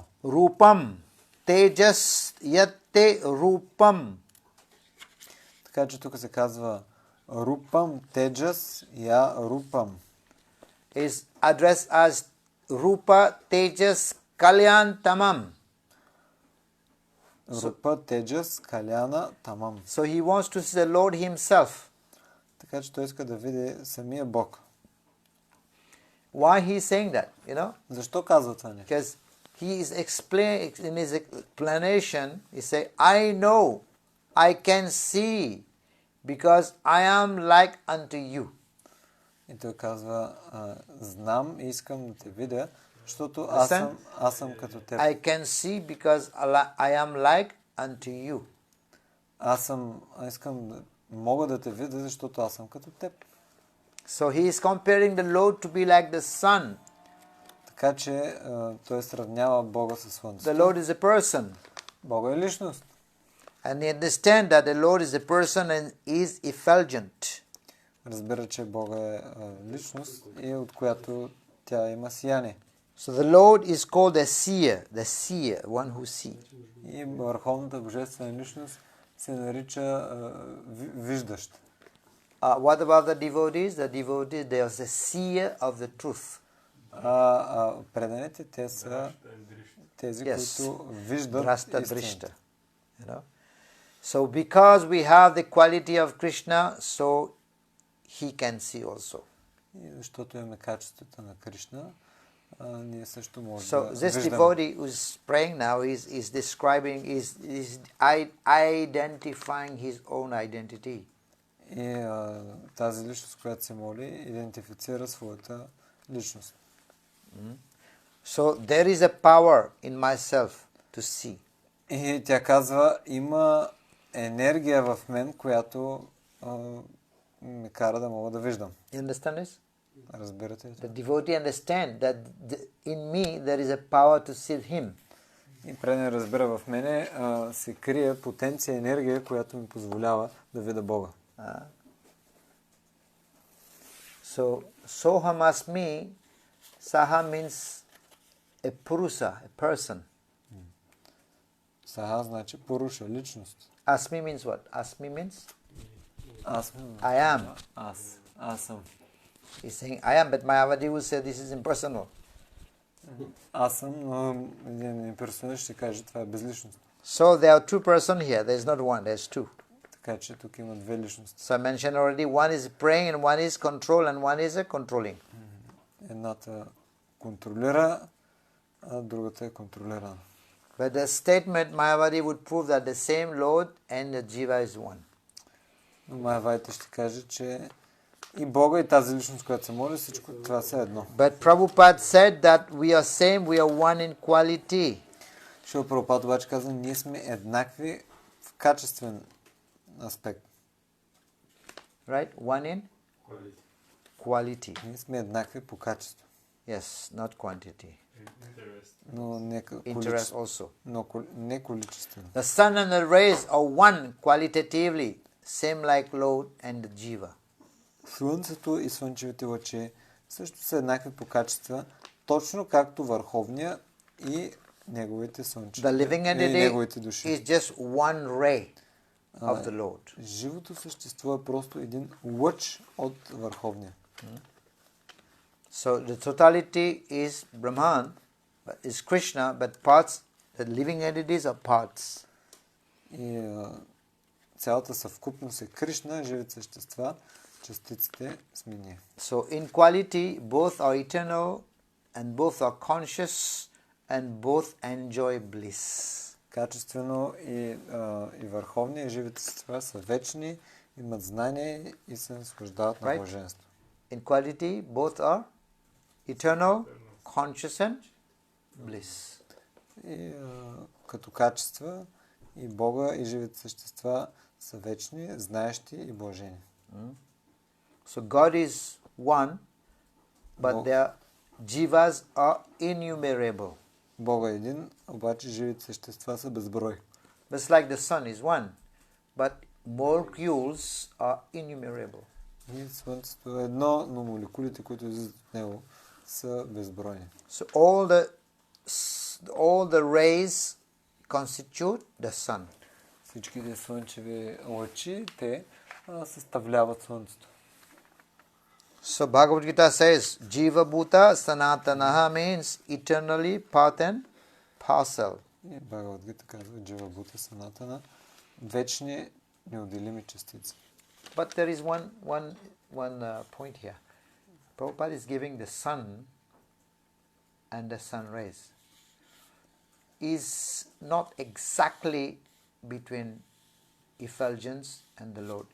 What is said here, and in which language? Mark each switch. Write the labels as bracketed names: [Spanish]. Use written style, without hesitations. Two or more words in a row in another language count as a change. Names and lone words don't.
[Sanskrit] रूपं। तेजः यत्ते रूपं. [Bulgarian] Така че тук се казва [Sanskrit] रूपं, तेजः, य रूपं. [English] Is addressed as [Sanskrit] रूप तेजस् कल्याण तमम्. रूप, तेजस्, कल्याण, तमम्. [English] So he wants to see the Lord himself. [Bulgarian] Така че той иска да види самия Бог. [English] Why he is saying that, you know? [Bulgarian] Защо казва това нещо? [English] Because he is in his explanation, he say, I know, I can see, because I am like unto you. [Bulgarian] И той казва, знам и искам да те видя, защото аз съм като теб. [English] I can see because I am like unto you. [Bulgarian] Мога да те видя, защото аз съм като теб. [English] So he is comparing the Lord to be like the sun. [Bulgarian] Така че той сравнява Бога със слънцето. [English] The Lord is a person. [Bulgarian] Бога е личност. [English] And they understand that the Lord is a person and is effulgent. [Bulgarian] Разбира, че Бога е личност и от която тя има сияние. [English] So the Lord is called the seer, one who sees. [Bulgarian] И върховната божествена личност се нарича виждащ. [English] What about the devotees? The devotees, they are the seer of the truth. [Bulgarian] Преданите, те са тези, които виждат истината. [English] You know? So because we have the quality of Krishna, so he can see also. [Bulgarian] И защото имаме качеството на Кришна, ние също можем [English] So [Bulgarian] да [English] this [Bulgarian] виждаме. [English] devotee who is praying now is describing, is identifying his own identity. [Bulgarian] И тази личност, която се моли, идентифицира своята личност. [English] So there is a power in myself to see. [Bulgarian] И тя казва, има енергия в мен, която ме кара да мога да виждам. [English] You understand this? [Bulgarian] Разбирате ли? [English] The devotee understand that in me there is a power to see him. [Bulgarian] И предан разбира, в мене се крие потенция, енергия, която ми позволява да видя Бога. [English] So, [Sanskrit] सोऽहम् अस्मि, [English] Saha means a Purusa, a person. [Bulgarian] Саха значи поруша, личност. [English] Asmi means what? Asmi means [Bulgarian] Аз [English] I am. [Bulgarian] Аз съм. [English] He's saying I am, but Mayavadi will say this is impersonal. [Bulgarian] Аз съм, но един имперсоналист ще каже, това е безличност. [English] So there are two persons here. There is not one, there's two. [Bulgarian] Така че тук има две личности. [English] So I mentioned already, one is praying and one is control and one is a controlling. [Bulgarian] Едната контролира, а другата е контролирана. [English] But the statement Mayavadi would prove that the same Lord and the Jiva is one. [Bulgarian] Но Майявадите ще каже, че и Бога, и тази личност, която се моли, всичко това са едно. [English] But Prabhupada said that we are same, we are one in quality. [Bulgarian] Шрила Прабхупада обаче каза, ние сме еднакви в качествен аспект. [English] Right? One in quality. [Bulgarian] Ние сме еднакви по качество. [English] Yes, not quantity. [Bulgarian] Но не [English] Interest [Bulgarian] количество. [English] also. [Bulgarian] Но не количествено. [English] The sun and the rays are one qualitatively, same like Lord and the Jiva. [Bulgarian] Слънцето и слънчевите лъчи също са еднакви по качества, точно както върховния и неговите слънчеви. [English] The living [Bulgarian] и неговите [English] entity [Bulgarian] души. [English] is just one ray of the Lord. [Bulgarian] Живото същество е просто един лъч от върховния. [English] So the totality is Brahman, is Krishna, but parts, the living entities are parts. [Bulgarian] И цялата съвкупност е Кришна, живите същества, частиците сме ние. [English] So in quality, both are eternal and both are conscious and both enjoy bliss. [Bulgarian] Качествено и върховния, и живите същества са вечни, имат знание и се наслаждават на блаженство. [English] In quality, both are eternal, conscious and bliss. [Bulgarian] И като качества и Бога, и живите същества са вечни, знаещи и блажени. [English] So God is one, but their jivas are innumerable. [Bulgarian] Бога е един, обаче живите същества са безброй. [English] Just like the sun is one, but molecules are innumerable. [Bulgarian] И Слънцето е едно, но молекулите, които излизат от него, са безбройни. [English] So all the rays constitute the sun. [Bulgarian] Всичките слънчеви лъчи, те съставляват Слънцето. [English] So Bhagavad Gita says, [Sanskrit] जीव भूतः सनातनः [English] means eternally part and parcel. [Bulgarian] И Бхагавад Гита казва, [Sanskrit] जीव भूत सनातन, [Bulgarian] вечни неотделими частици. [English] But there is one point here. Prabhupada is giving the sun and the sun rays is not exactly between effulgence and the Lord.